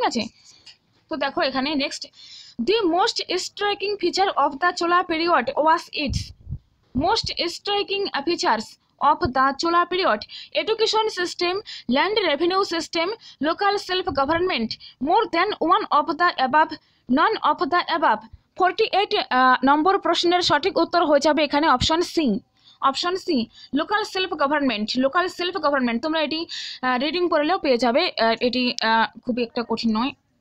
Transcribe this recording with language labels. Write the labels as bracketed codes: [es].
[bn] ঠিক আছে, তো দেখো এখানে [en] Next, the most striking feature of the Chola period was its. Most striking features of the Chola period: education system, land revenue system, local self-government. More than one of the above, none of the above. [bn] 48 নম্বর প্রশ্নের সঠিক উত্তর হয়ে যাবে এখানে option C. Option C, local self government. Local self government তোমরা এটি reading করলেও পেয়ে যাবে, এটি খুবই একটা কঠিন নয়।